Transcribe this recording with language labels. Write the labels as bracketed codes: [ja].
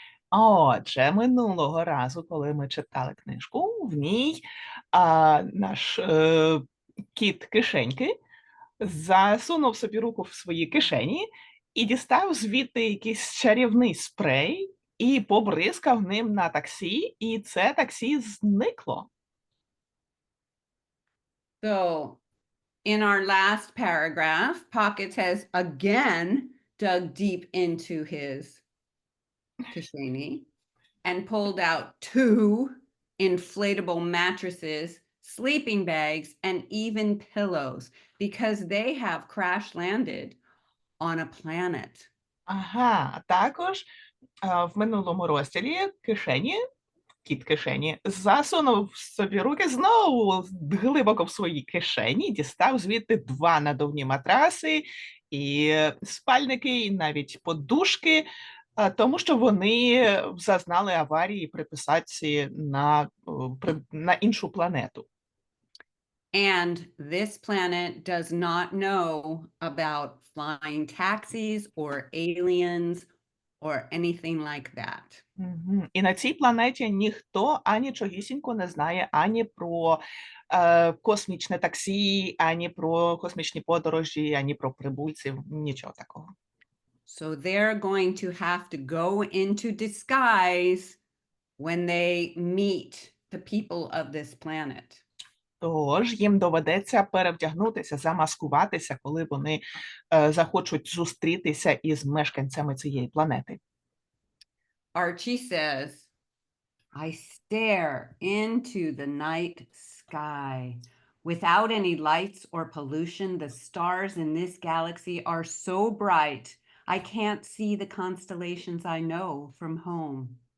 [uk] Отже, минулого разу, коли ми читали книжку, в ній наш кіт кишеньки засунув собі руку в свої кишені і дістав звідти якийсь чарівний спрей і побризкав ним на таксі, і це таксі зникло. [en] So in our last paragraph, Pockets has again dug deep into his kisheni and pulled out 2 inflatable mattresses, sleeping bags, and even pillows because they have crash landed on a planet. [uk] Ага, також в минулому розділі кіт кишені, засунув собі руки знову глибоко в свої кишені, дістав звідти 2 надувні матраси, і спальники, і навіть подушки, тому що вони зазнали аварії при посадці на іншу планету. [en] And this planet does not know about flying taxis or aliens or anything like that. [uk] І на цій планеті ніхто анічогісінько не знає ані про космічне таксі, ані про космічні подорожі, ані про прибульців, нічого такого. [en] So they're going to have to go into disguise when they meet the people of this planet. [uk] Тож їм доведеться перевдягнутися, замаскуватися, коли вони захочуть зустрітися із мешканцями цієї планети. [en] Archie says, I stare into the night sky. Without any lights or pollution, the stars in this galaxy are so bright, I can't see the constellations I know from home.